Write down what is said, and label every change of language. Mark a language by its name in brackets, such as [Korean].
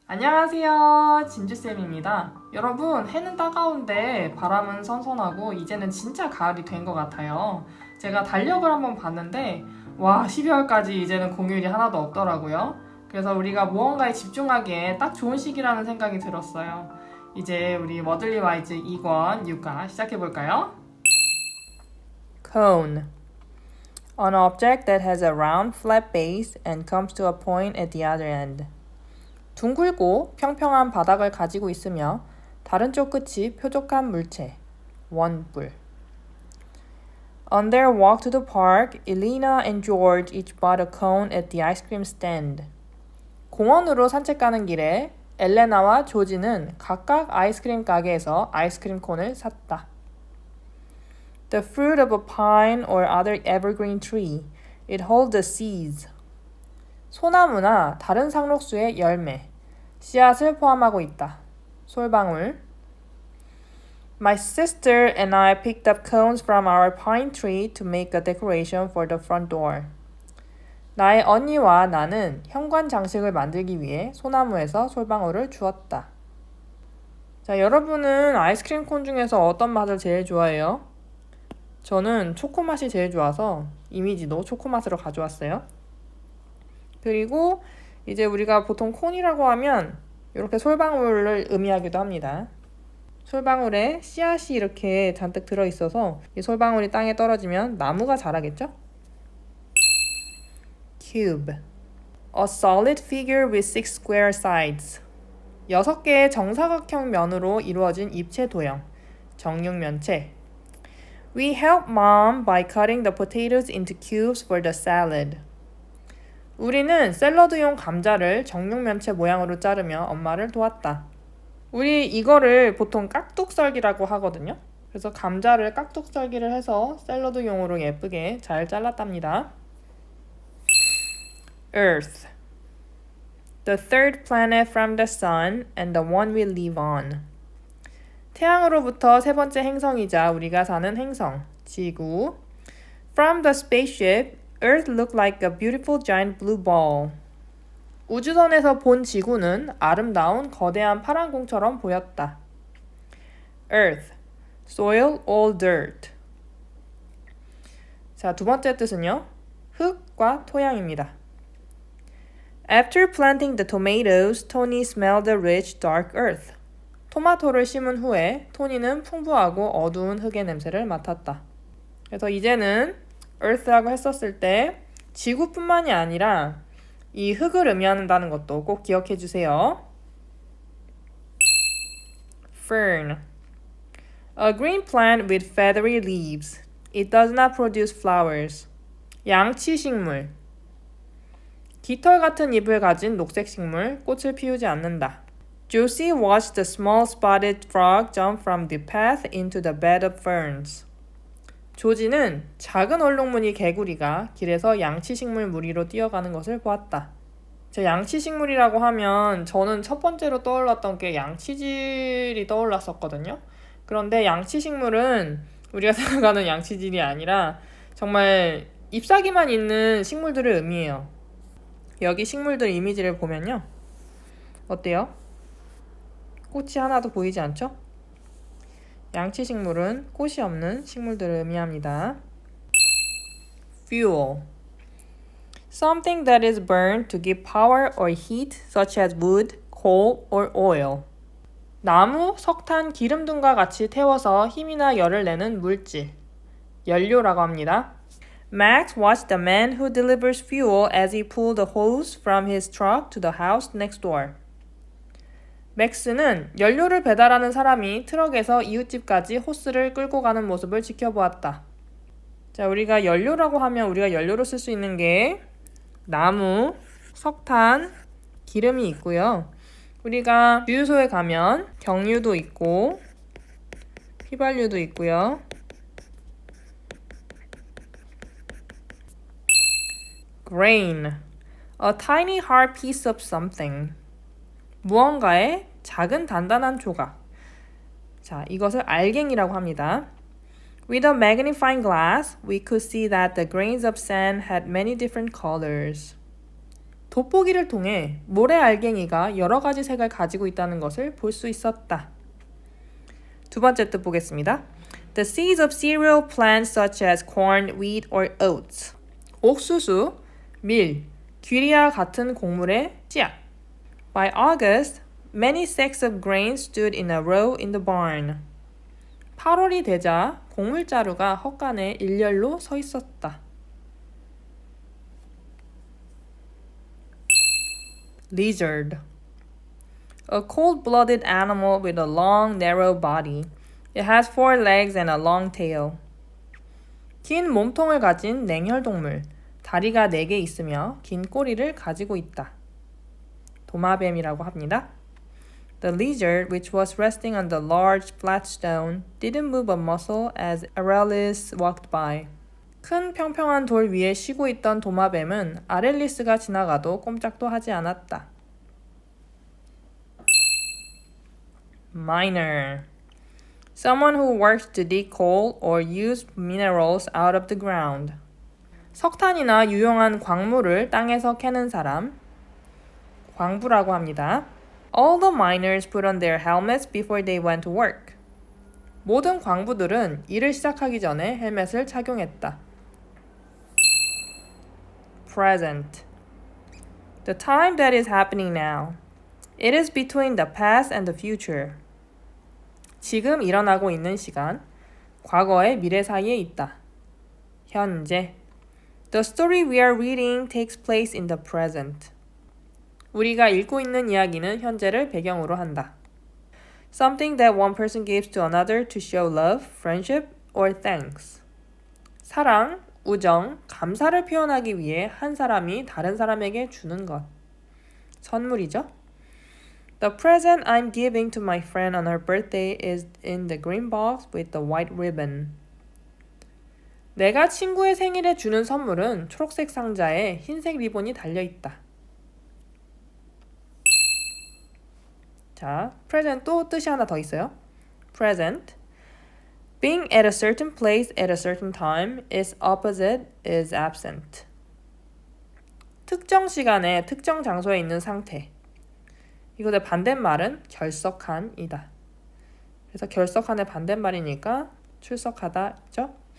[Korean] 안녕하세요, 진주쌤입니다. 여러분, 해는 따가운데 바람은 선선하고 이제는 진짜 가을이 된 것 같아요. 제가 달력을 한번 봤는데 와, 12월까지 이제는 공휴일이 하나도 없더라고요. 그래서 우리가 무언가에 집중하기에 딱 좋은 시기라는 생각이 들었어요. 이제 우리 머들리 와이즈 2권 6과 시작해볼까요? [English] Cone. An object that has a round, flat base and comes to a point at the other end. [Korean] 둥글고 평평한 바닥을 가지고 있으며 다른 쪽 끝이 표적한 물체, 원뿔. [English] On their walk to the park, Elena and George each bought a cone at the ice cream stand. [Korean] 공원으로 산책 가는 길에 엘레나와 조지는 각각 아이스크림 가게에서 아이스크림 콘을 샀다. [English] The fruit of a pine or other evergreen tree, it holds the seeds. [Korean] 소나무나 다른 상록수의 열매, 씨앗을 포함하고 있다. 솔방울. [English] My sister and I picked up cones from our pine tree to make a decoration for the front door. [Korean] 나의 언니와 나는 현관 장식을 만들기 위해 소나무에서 솔방울을 주었다. 자, 여러분은 아이스크림 콘 중에서 어떤 맛을 제일 좋아해요? 저는 초코 맛이 제일 좋아서 이미지도 초코 맛으로 가져왔어요. 그리고 이제 우리가 보통 콘이라고 하면 이렇게 솔방울을 의미하기도 합니다. 솔방울에 씨앗이 이렇게 잔뜩 들어있어서 이 솔방울이 땅에 떨어지면 나무가 자라겠죠? [English] Cube. A solid figure with 6 square sides. [Korean] 6개의 정사각형 면으로 이루어진 입체 도형, 정육면체. [English] We help mom by cutting the potatoes into cubes for the salad. [Korean] 우리는 샐러드용 감자를 정육면체 모양으로 자르며 엄마를 도왔다. 우리 이거를 보통 깍둑썰기라고 하거든요. 그래서 감자를 깍둑썰기를 해서 샐러드용으로 예쁘게 잘 잘랐답니다. [English] Earth. The third planet from the sun and the one we live on. [Korean] 태양으로부터 세 번째 행성이자 우리가 사는 행성, 지구. [English] From the spaceship, Earth looked like a beautiful giant blue ball. [Korean] 우주선에서 본 지구는 아름다운 거대한 파란 공처럼 보였다. [English] Earth, soil, all dirt. [Korean] 자, 두 번째 뜻은요. 흙과 토양입니다. [English] After planting the tomatoes, Tony smelled the rich, dark earth. [Korean] 토마토를 심은 후에 토니는 풍부하고 어두운 흙의 냄새를 맡았다. 그래서 이제는 earth라고 했었을 때 지구뿐만이 아니라 이 흙을 의미한다는 것도 꼭 기억해 주세요. [English] Fern. A green plant with feathery leaves. It does not produce flowers. [Korean] 양치식물. 깃털 같은 잎을 가진 녹색 식물, 꽃을 피우지 않는다. [English] Josie watched the small spotted frog jump from the path into the bed of ferns. [Korean] 조지는 작은 얼룩무늬 개구리가 길에서 양치식물 무리로 뛰어가는 것을 보았다. 양치식물이라고 하면 저는 첫 번째로 떠올랐던 게 양치질이 떠올랐었거든요. 그런데 양치식물은 우리가 생각하는 양치질이 아니라 정말 잎사귀만 있는 식물들을 의미해요. 여기 식물들 이미지를 보면요. 어때요? 꽃이 하나도 보이지 않죠? 양치식물은 꽃이 없는 식물들을 의미합니다. [English] Fuel. Something that is burned to give power or heat, such as wood, coal, or oil. [Korean] 나무, 석탄, 기름 등과 같이 태워서 힘이나 열을 내는 물질. 연료라고 합니다. [English] Max watched the man who delivers fuel as he pulled the hose from his truck to the house next door. [Korean] 맥스는 연료를 배달하는 사람이 트럭에서 이웃집까지 호스를 끌고 가는 모습을 지켜보았다. 자, 우리가 연료라고 하면 우리가 연료로 쓸 수 있는 게 나무, 석탄, 기름이 있고요. 우리가 주유소에 가면 경유도 있고 휘발유도 있고요. [English] Grain. A tiny hard piece of something. [Korean] 무언가의 작은 단단한 조각. 자, 이것을 알갱이라고 합니다. [English] With a magnifying glass, we could see that the grains of sand had many different colors. [Korean] 돋보기를 통해 모래알갱이가 여러 가지 색을 가지고 있다는 것을 볼 수 있었다. 두 번째 뜻 보겠습니다. [English] The seeds of cereal plants such as corn, wheat, or oats. [Korean] 옥수수, 밀, 귀리와 같은 곡물의 씨앗. [English] By August, many sacks of grain stood in a row in the barn. [Korean] 8월이 되자 곡물자루가 헛간에 일렬로 서 있었다. [English] Lizard. A cold-blooded animal with a long, narrow body. It has 4 legs and a long tail. [Korean] 긴 몸통을 가진 냉혈동물. 다리가 4개 있으며 긴 꼬리를 가지고 있다. 도마뱀이라고 합니다. [English] The lizard, which was resting on the large flat stone, didn't move a muscle as Arelis walked by. [Korean] 큰 평평한 돌 위에 쉬고 있던 도마뱀은 아렐리스가 지나가도 꼼짝도 하지 않았다. [English] Miner. Someone who works to dig coal or use minerals out of the ground. [Korean] 석탄이나 유용한 광물을 땅에서 캐는 사람, 광부라고 합니다. [English] All the miners put on their helmets before they went to work. [Korean] 모든 광부들은 일을 시작하기 전에 헬멧을 착용했다. [English] Present. The time that is happening now. It is between the past and the future. [Korean] 지금 일어나고 있는 시간, 과거의 미래 사이에 있다. 현재. [English] The story we are reading takes place in the present. [Korean] 우리가 읽고 있는 이야기는 현재를 배경으로 한다. [English] Something that one person gives to another to show love, friendship, or thanks. [Korean] 사랑, 우정, 감사를 표현하기 위해 한 사람이 다른 사람에게 주는 것. 선물이죠. [English] The present I'm giving to my friend on her birthday is in the green box with the white ribbon. [Korean] 내가 친구의 생일에 주는 선물은 초록색 상자에 흰색 리본이 달려있다. 자, present 또 뜻이 하나 더 있어요. [English] Present. Being at a certain place at a certain time is opposite is absent. [Korean] 특정 시간에 특정 장소에 있는 상태. 이것의 반대말은 결석한이다. 그래서 결석한의 반대말이니까 출석하다죠.